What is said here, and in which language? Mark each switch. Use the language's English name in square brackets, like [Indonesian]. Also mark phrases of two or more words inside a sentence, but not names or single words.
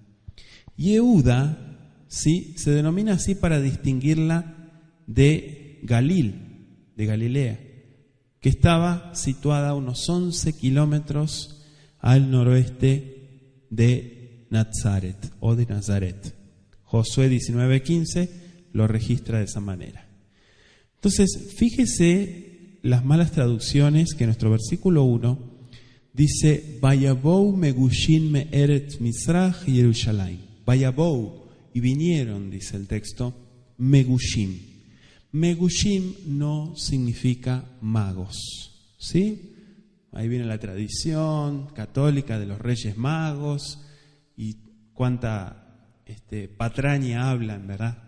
[Spanish] Yehuda, ¿sí?, se denomina así para distinguirla de Galilea, que estaba situada a unos 11 kilómetros al noroeste de Nazaret o de Nazaret. Josué 19:15 lo registra de esa manera. Entonces, fíjese las malas traducciones que nuestro versículo 1 dice: [Hebrew] ויבואו מגושים מארץ מזרח ירושלים. Vayabou, [Spanish] y vinieron, dice el texto, megushim. Megushim no significa magos, ¿sí? Ahí viene la tradición católica de los Reyes Magos y cuánta patraña hablan, ¿verdad?